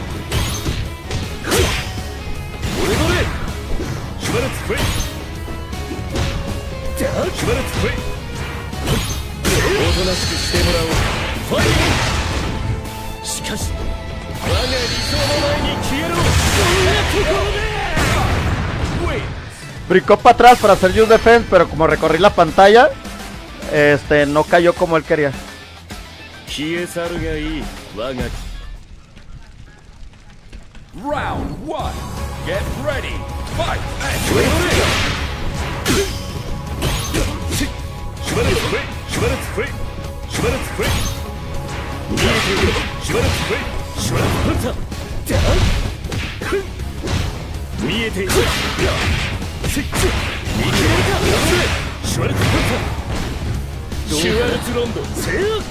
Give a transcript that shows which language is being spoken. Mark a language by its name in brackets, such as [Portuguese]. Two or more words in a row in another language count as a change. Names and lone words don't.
[Japanese] 俺のねシュワルツフレイシュワルツフレイおとなしくしてもらおうファイトしかし我が理想の前に消えろそんなところで [Spanish] Brincó para atrás para hacer [English] use defense, [Spanish] pero como recorrí la pantalla, no cayó como él quería. [English] Round 1 Get ready Fight [Japanese] 見えている見切れるかシュワルツパンタシュワルツロンドせよ